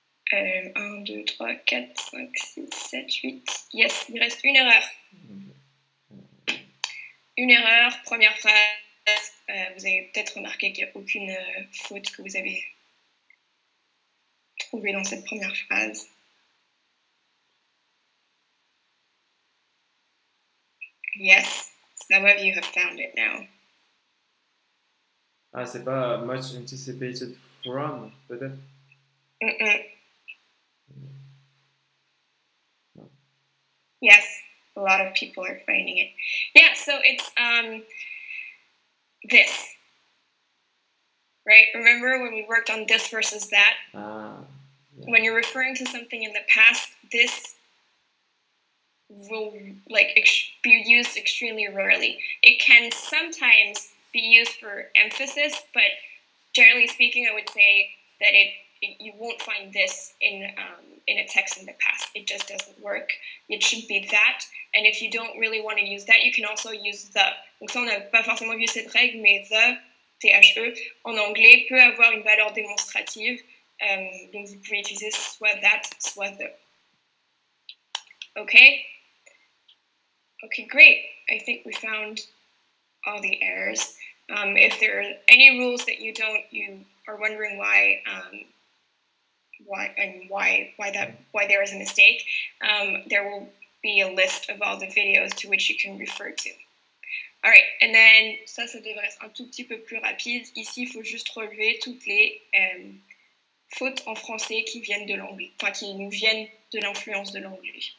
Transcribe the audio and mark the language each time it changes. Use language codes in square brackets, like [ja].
[en] 1, 2, 3, 4, 5, 6, 7, 8. Yes, [fr] il reste une erreur. Une erreur, première phrase. Vous avez peut-être remarqué qu'il n'y a aucune faute que vous avez trouvée dans cette première phrase. [en] Yes, some of you have found it now. [fr] Ah, c'est pas much anticipated from, peut-être? [en] No. Yes, a lot of people are finding it. Yeah, so it's this. Right? Remember when we worked on this versus that? Yeah. When you're referring to something in the past, this will be used extremely rarely. It can sometimes be used for emphasis, but generally speaking, I would say that you won't find this in a text in the past. It just doesn't work. It should be that. And if you don't really want to use that, you can also use the. [fr] Donc ça, on n'a pas forcément vu cette règle, mais the, THE, en anglais, peut avoir une valeur démonstrative. Donc vous pouvez utiliser soit that, soit the. [en] Okay? Okay, great. I think we found all the errors. If there are any rules that you are wondering why why there is a mistake, there will be a list of all the videos to which you can refer to. All right, and then [fr] ça devrait être un tout petit peu plus rapide. Ici, il faut juste relever toutes les fautes en français qui viennent de l'anglais, enfin qui nous viennent de l'influence de l'anglais.